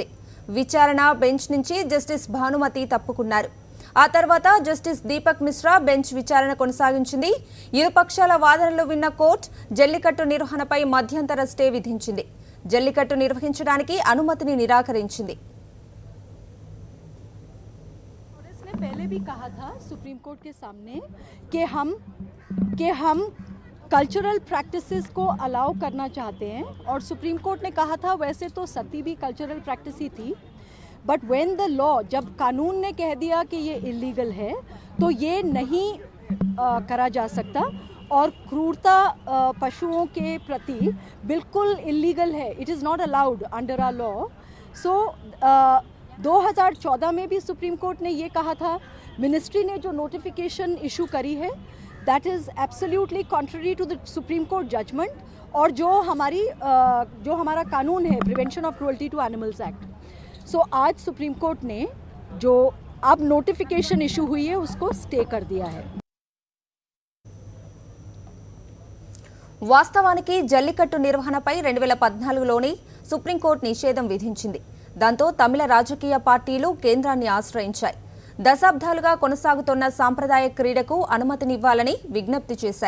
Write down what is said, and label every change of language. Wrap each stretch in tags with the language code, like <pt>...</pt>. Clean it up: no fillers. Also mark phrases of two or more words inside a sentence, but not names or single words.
<te>విచారణ బెంచ్ నుంచి జస్టిస్ భానుమతి తప్పుకున్నారు. ఆ తర్వాత జస్టిస్ దీపక్ మిశ్రా బెంచ్ విచారణ కొనసాగించింది. ఇరుపక్షాల వాదనలు విన్న కోర్టు జల్లికట్టు నిర్వహణపై మధ్యంతర స్టే విధించింది. జల్లికట్టు నిర్వహించడానికి అనుమతిని నిరాకరించింది.</te> <hi>पहले भी कहा था सुप्रीम कोर्ट के सामने कि हम</hi> <en>cultural practices</en> <hi>को अलाउ करना चाहते हैं और सुप्रीम कोर्ट ने कहा था वैसे तो सती भी</hi> <en>cultural practice</en> <hi>ही थी,</hi> <en>but when the law</en> <hi>जब कानून ने कह दिया कि ये इलीगल है तो ये नहीं करा जा सकता और क्रूरता पशुओं के प्रति बिल्कुल इलीगल है.</hi> <en>it is not allowed under our law.</en> <hi>सो 2014 में भी सुप्रीम कोर्ट ने ये कहा था. मिनिस्ट्री ने जो</hi> <en>notification issue</en> <hi>करी है</hi> <en>that is absolutely contrary to the Supreme Court judgment</en> <hi>और जो हमारा कानून है प्रिवेंशन ऑफ क्रूअल्टी टू एनिमल्स एक्ट. सो आज सुप्रीम कोर्ट ने जो अब</hi> <en>notification issue</en> <hi>हुई है उसको स्टे कर दिया है.</hi> <te>వాస్తవానికి జల్లికట్టు నిర్వహణపై 2014లోని సుప్రీంకోర్టు నిషేధం విధించింది. దాంతో తమిళ రాజకీయ పార్టీలు కేంద్రాన్ని ఆశ్రయించాయి. దశాబ్దాలుగా కొనసాగుతున్న సాంప్రదాయ క్రీడకు అనుమతినివ్వాలని విజ్ఞప్తి చేశాయి.</te>